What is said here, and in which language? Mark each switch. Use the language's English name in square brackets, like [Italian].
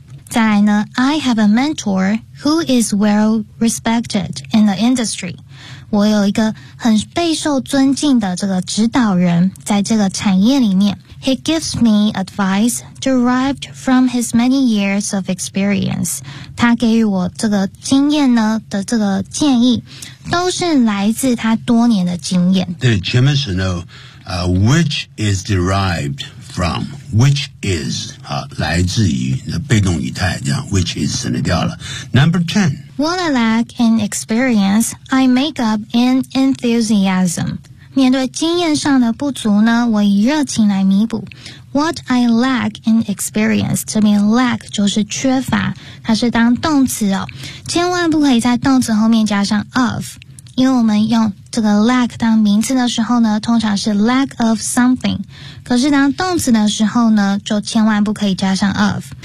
[Chinese] 再来呢 [English] ,I have a mentor who is well respected in the industry. [Chinese] 我有一个很备受尊敬的这个指导人在这个产业里面。 [English] He gives me advice derived from his many years of experience. [Chinese] 他给予我这个经验呢的这个建议都是来自他多年的经验。 [English] Then Jim wants to know, which is derived from, which is, [Chinese] 来自于被动语态这样 [English] which is [Chinese] 省略掉了。 [English] Number 10. What I lack in experience, I make up in enthusiasm. [Chinese] 面对经验上的不足呢，我以热情来弥补。 [English] What I lack in experience， [Chinese] 这边 lack 就是缺乏，它是当动词哦，千万不可以在动词后面加上 of， 因为我们用这个 lack 当名词的时候呢，通常是 lack of something， 可是当动词的时候呢，就千万不可以加上 of。